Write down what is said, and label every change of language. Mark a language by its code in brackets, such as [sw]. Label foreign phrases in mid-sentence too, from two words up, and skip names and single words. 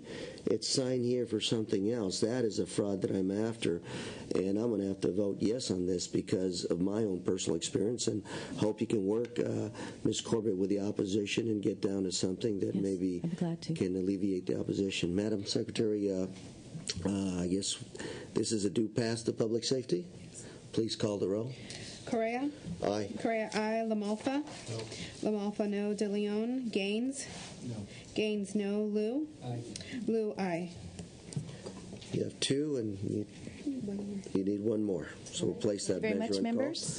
[en] It's sign here for something else. That is a fraud that I'm after, and I'm going to have to vote yes on this because of my own personal experience, and hope you can work, Ms. Corbett, with the opposition and get down to something that maybe can alleviate the opposition. Madam Secretary, I guess this is a due pass to public safety. Please call the roll. Correa? Aye. Correa, aye. Lamalfa? No. Lamalfa, no. De Leon? Gaines? No. Gaines, no. Liu? Aye. Liu, aye. You have two, and you need one more. So we'll place that Thank you measure very much, on members.